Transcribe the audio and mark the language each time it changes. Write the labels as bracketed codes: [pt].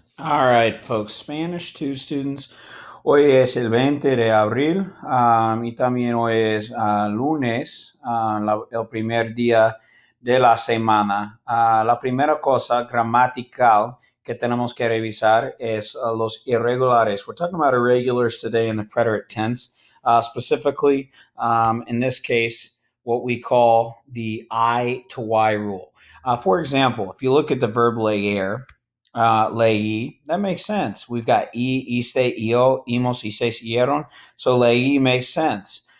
[en] All right, folks, Spanish 2 students. [es] Hoy es el 20 de abril y también hoy es lunes, el primer día de la semana. La primera cosa gramatical que tenemos que revisar es los irregulares. [en] We're talking about irregulars today in the preterite tense, specifically in this case, what we call the I to Y rule. For example, if you look at the verb leer, leí, that makes sense. We've got iste, io, imos, ises, ieron. So leí makes sense.